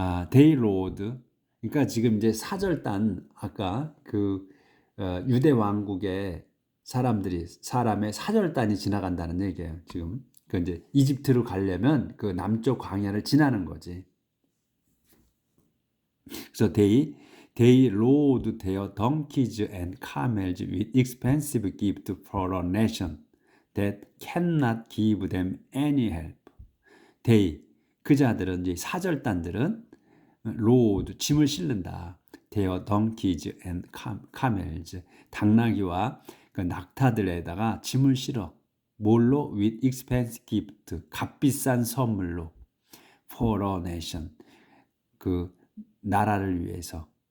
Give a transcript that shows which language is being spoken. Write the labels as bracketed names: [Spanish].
[English] They rode [Korean] 그러니까 지금 이제 사절단 아까 유대 왕국의 사람의 사절단이 지나간다는 얘기예요. 지금 그 이제 이집트로 가려면 그 남쪽 광야를 지나는 거지. 그래서 [English] they rode their donkeys and camels with expensive gifts for a nation that cannot give them any help. [Korean] 그 자들은 이제 사절단들은 rode 짐을 실는다. [English] their donkeys and camels [Korean] 당나귀와 그 낙타들에다가 짐을 실어. 뭘로? [English] with expensive gift [Korean] 값비싼 선물로 [English] for a nation [Korean] 그 나라를 위해서.